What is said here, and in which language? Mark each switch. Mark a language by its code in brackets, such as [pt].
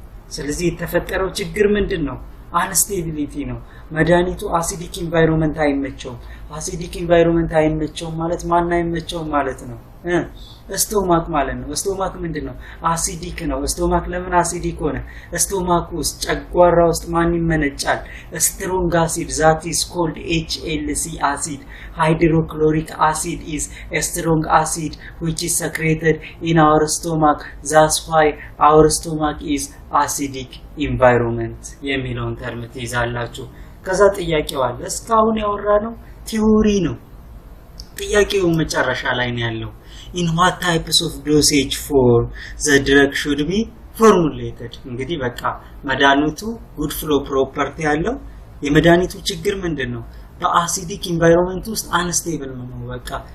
[am] ስለዚህ የተፈጠረው ችግር ምንድነው? አንስቴቢሊቲ ነው። መድኃኒቱ አሲዲክ ኢንቫይሮንመንት አይመቸውም። አሲዲክ ኢንቫይሮንመንት አይመቸውም ማለት ማን አይመቸውም ማለት ነው? ስቶማክ ማለት ነው። ስቶማክ ምንድነው? አሲዲክ ነው። ስቶማክ ለምን አሲዲክ ሆነ? ስቶማክ ውስጥ ጨጓራ ውስጥ ማን ይመነጫል? [en] ስትሮንግ አሲድ that is called HLC acid. Hydrochloric acid is a strong acid which is secreted in our stomach. That's why our stomach is acidic environment [am] የሚለውን ተርም ትይዛላችሁ። ከዛ ጥያቄው አለ። እስካሁን ያወራነው ቲዮሪ ነው። ጥያቄው መጨረሻ ላይ ነው ያለው [en] in what types of dosage form the drug should be formulated [am] እንግዲህ በቃ መድኃኒቱ [en] good flow property [am] ያለው የመድኃኒቱ ችግር ምንድነው በአሲዲክ ኢንቫይሮንመንት ውስጥ አንስቴብል ነው በቃ